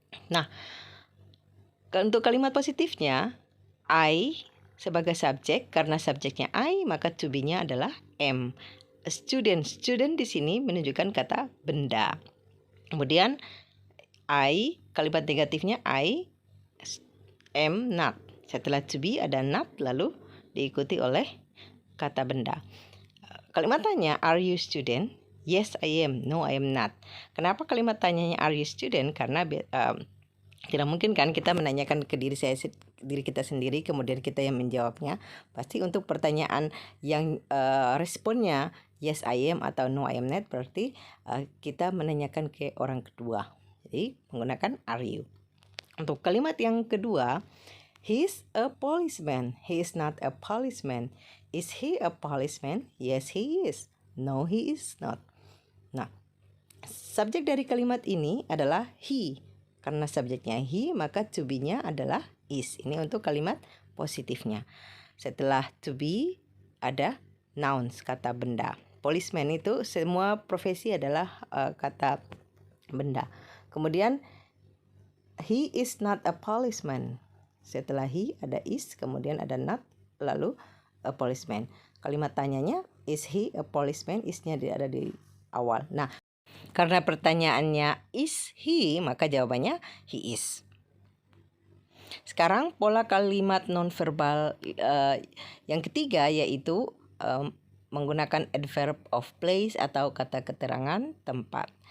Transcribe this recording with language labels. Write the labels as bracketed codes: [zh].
[id] Nah, untuk kalimat positifnya, I sebagai subjek, karena subjeknya I, maka to be-nya adalah am. [en] A student. [id] Student di sini menunjukkan kata benda. Kemudian I, kalimat negatifnya [en] I am not. [id] Setelah to be ada not, lalu diikuti oleh kata benda. Kalimat tanya, [en] are you student? Yes, I am. No, I am not. [id] Kenapa kalimat tanyanya [en] are you student? [id] Karena tidak mungkin kan kita menanyakan ke diri kita sendiri, kemudian kita yang menjawabnya. Pasti untuk pertanyaan yang responnya [en] yes, I am [id] atau [en] no, I am not, [id] berarti kita menanyakan ke orang kedua. Jadi menggunakan are you. Untuk kalimat yang kedua, [en] he's a policeman. He is not a policeman. Is he a policeman? Yes, he is. No, he is not. [id] Nah, subjek dari kalimat ini adalah he. Karena subjeknya he, maka to be-nya adalah is. Ini untuk kalimat positifnya. Setelah to be, ada nouns, kata benda. Policeman itu semua profesi adalah kata benda. [en] Kemudian, he is not a policeman. [id] Setelah he ada is, kemudian ada not, lalu a policeman. Kalimat tanyanya, [en] is he a policeman? [id] Is-nya ada di awal. Nah, karena pertanyaannya is he, maka jawabannya he is. Sekarang pola kalimat nonverbal yang ketiga yaitu menggunakan adverb of place atau kata keterangan tempat.